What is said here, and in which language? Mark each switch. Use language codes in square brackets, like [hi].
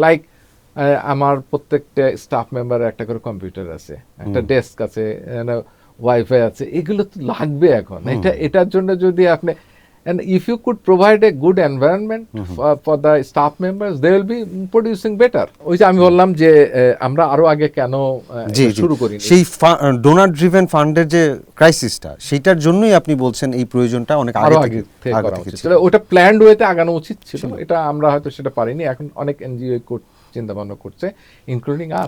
[bn] Like আমার প্রত্যেকটা staff মেম্বারের একটা করে কম্পিউটার আছে, একটা ডেস্ক আছে, ওয়াইফাই আছে, এগুলো তো লাগবে এখন। এটার জন্য যদি আপনি, [en] and if you could provide a good environment for the staff members, they will be producing better. [bn] ওই যে আমি বললাম যে আমরা আরো আগে কেন শুরু করি, সেই ডোনার ড্রিভেন ফান্ডের যে ক্রাইসিসটা, সেটার জন্যই আপনি বলছেন এই প্রয়োজনটা অনেক আগে থেকে করা উচিত ছিল। ওটা প্ল্যান্ড ওয়েতে আগানো উচিত ছিল, এটা আমরা হয়তো সেটা পারিনি। এখন অনেক এনজিও চিন্তা ভাবনা করছে, ইনক্লুডিং আস।